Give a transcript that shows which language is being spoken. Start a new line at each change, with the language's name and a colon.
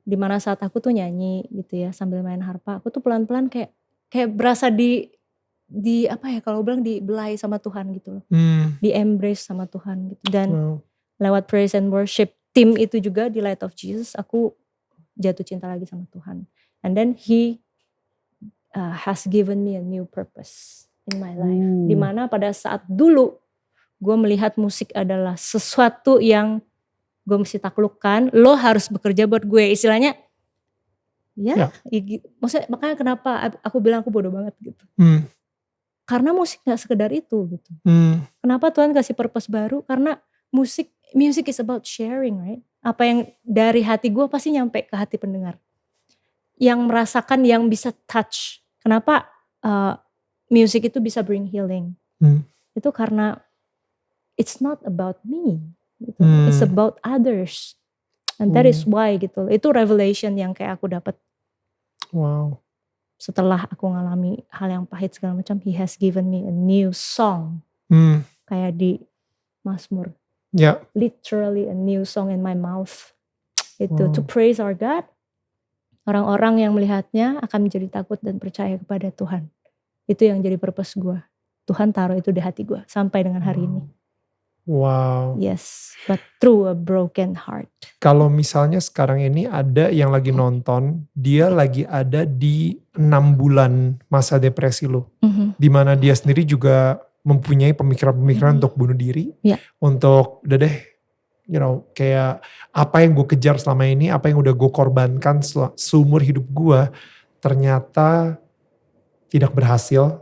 Indonesian: Dimana saat aku tuh nyanyi gitu ya sambil main harpa, aku tuh pelan-pelan kayak berasa di apa ya kalau bilang dibelai sama Tuhan gitu loh. Di embrace sama Tuhan gitu. Dan lewat
English: praise and worship
Indonesian: tim itu juga di Light of Jesus aku jatuh cinta lagi sama Tuhan.
English: And then he has given me a new purpose in my life.
Indonesian: Dimana pada saat dulu gue melihat musik adalah sesuatu yang gue mesti taklukkan, lo harus bekerja buat gue. Istilahnya maksudnya makanya kenapa aku bilang aku bodoh banget gitu. Karena musik gak sekedar itu gitu. Kenapa Tuhan kasih purpose baru?
English: Karena music is about sharing, right?
Indonesian: Apa yang dari hati gue pasti nyampe ke hati pendengar. Yang merasakan, yang bisa touch. Kenapa music itu bisa
English: bring healing?
Indonesian: Itu karena
English: it's not about me. Gitu. It's about others. And that is why gitu.
Indonesian: Itu revelation yang kayak aku dapat. Wow. Setelah aku ngalami hal yang pahit segala macam,
English: he has given me a new song.
Indonesian: Kayak di Mazmur.
English: Literally a new song in my mouth.
Indonesian: Itu
English: to praise our God.
Indonesian: Orang-orang yang melihatnya akan menjadi takut dan percaya kepada Tuhan. Itu yang jadi purpose gue. Tuhan taruh itu di hati gue sampai dengan hari ini. Wow.
English: Yes, but through a broken heart.
Indonesian: Kalau misalnya sekarang ini ada yang lagi nonton, dia lagi ada di 6 bulan masa depresi lo. Dimana dia sendiri juga mempunyai pemikiran-pemikiran untuk bunuh diri. Untuk udah deh, kayak apa yang gue kejar selama ini, apa yang udah gue korbankan seumur hidup gue, ternyata tidak berhasil.